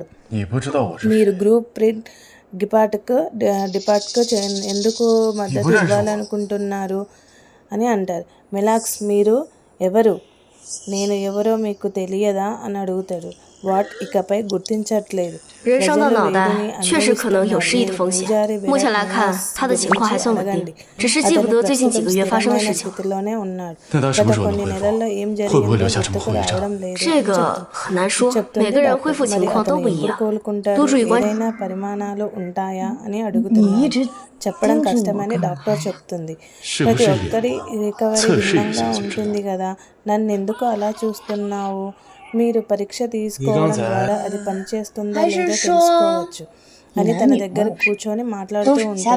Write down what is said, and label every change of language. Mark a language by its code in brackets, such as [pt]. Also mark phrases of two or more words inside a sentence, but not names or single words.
[te] మీరు గ్రూప్ ప్రింట్ డిపార్ట్కు ఎందుకు మద్దతు ఇవ్వాలనుకుంటున్నారు అని అంటారు. మెలాక్స్ మీరు ఎవరు? నేను ఎవరో మీకు తెలియదా అని అడుగుతాడు. వాట్ ఇకపై గుర్తించట్లేదు. [zh] 人生的脑袋确实可能有失忆的风险。目前来看，他的情况还算稳定，只是记不得最近几个月发生的事情。那他什么时候能回国？会不会留下什么后遗症？这个很难说，每个人恢复情况都不一样，多注意观察。 [te] పరిమాణాలు ఉంటాయా అని అడుగుతున్నారు. చెప్పడం కష్టమని డాక్టర్ చెప్తుంది. ప్రతి ఒక్కరి రికవరీ భిన్నంగా ఉంటుంది కదా, నన్ను ఎందుకు అలా చూస్తున్నావు? మీరు పరీక్ష తీసుకోవడం ద్వారా అది పనిచేస్తుందో లేదో తెలుసుకోవచ్చు అని తన దగ్గర కూర్చొని మాట్లాడుతూ ఉంటాడు.